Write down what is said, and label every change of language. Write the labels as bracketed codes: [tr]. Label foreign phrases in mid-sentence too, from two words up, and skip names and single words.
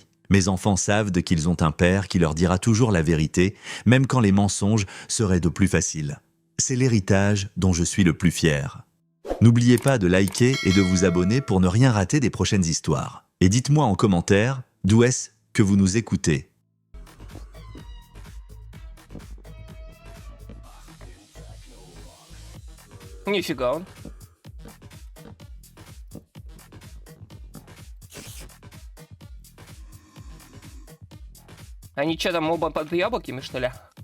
[fr] Mes enfants savent qu'ils ont un père qui leur dira toujours la vérité, même quand les mensonges seraient de plus faciles. C'est l'héritage dont je suis le plus fier. N'oubliez pas de liker et de vous abonner pour ne rien rater des prochaines histoires. Et dites-moi en commentaire d'où est-ce que vous nous écoutez. [ru] Нифига он. Они что там оба под яблоками, что ли?